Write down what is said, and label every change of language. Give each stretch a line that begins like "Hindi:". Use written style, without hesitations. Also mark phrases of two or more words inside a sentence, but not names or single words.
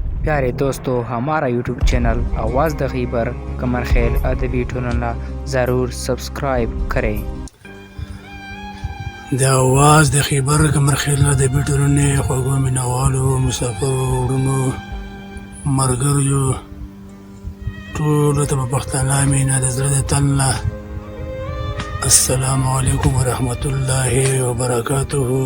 Urdu: پیارے دوستو، ہمارا
English: YouTube channel
Urdu: آواز د خیبر کمر خیل ادبی ٹونلا ضرور سبسکرائب کریں.
Pashto: د आवाज़ د خیبر کمر خیل ادبي ټولنې خوږو مینوالو مسافرو وروڼو ملګریو ټولو ته په پښتانه مینه د زړه د تل نه
Arabic: السلام علیکم ورحمت الله وبرکاته.